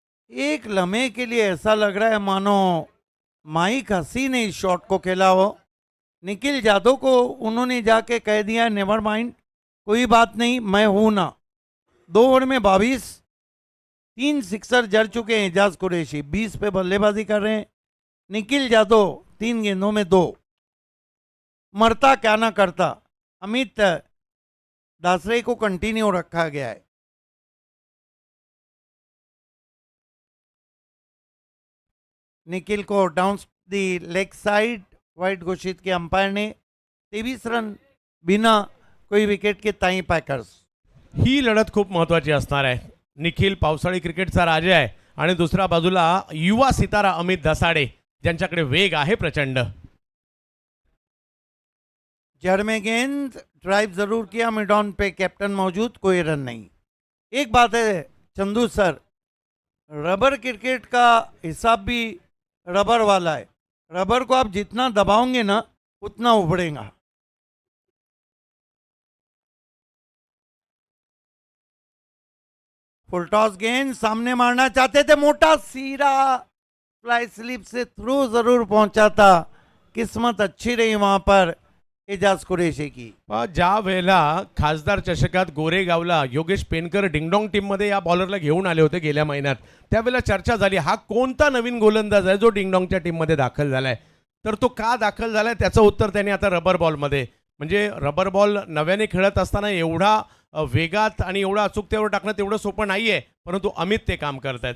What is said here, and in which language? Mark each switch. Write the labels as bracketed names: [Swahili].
[Hindi] एक लम्हे के लिए ऐसा लग रहा है मानो माइक हसी ने इस शॉट को खेला हो। निखिल जादव को उन्होंने जाके कह दिया [English] never mind, [Hindi] कोई बात नहीं, मैं हूं ना। 2 ओवर में 22, 3 सिक्सर जड़ चुके हैं एजाज कुरैशी, 20 पे बल्लेबाजी कर रहे हैं। निखिल जादव 3 गेंदों में 2, मरता क्या ना करता। अमित दासरे को कंटिन्यू रखा गया है। निखिल को down the leg side wide घोषित किया अंपायर ने। 23 रन बिना कोई विकेट के ताई पैकर्स। [Marathi] ही लढत खूप महत्त्वाची असणार आहे. निखिल पावसाळी क्रिकेटचा राजा आहे आणि दुसऱ्या बाजूला युवा सितारा अमित दसाडे, ज्यांच्याकडे वेग आहे प्रचंड. [Hindi] जड़ में गेंद ड्राइव जरूर किया, मिड ऑन पे कैप्टन मौजूद, कोई रन नहीं। एक बात है चंदू सर, रबर क्रिकेट का हिसाब भी रबर वाला है। रबर को आप जितना दबाओगे ना उतना उभरेगा। फुल टॉस गेंद सामने मारना चाहते थे, मोटा सीरा फ्लाई स्लिप से थ्रू जरूर पहुंचा था। किस्मत अच्छी रही वहां पर एजाज कुरैशी की। [Marathi] ज्या वेळेला खासदार चषकात गोरेगावला योगेश पेनकर डिंगडॉंग टीममध्ये या बॉलरला घेऊन आले होते गेल्या महिन्यात, त्यावेळेला चर्चा झाली हा कोणता नवीन गोलंदाज आहे जो डिंगडॉंगच्या टीममध्ये दाखल झालाय. तर तो का दाखल झालाय त्याचं उत्तर त्यांनी आता रबर बॉलमध्ये, म्हणजे रबर बॉल नव्याने खेळत असताना एवढा वेगात आणि एवढा अचूकतेवर टाकणं तेवढं सोपं नाहीये, परंतु अमित ते काम करतायत.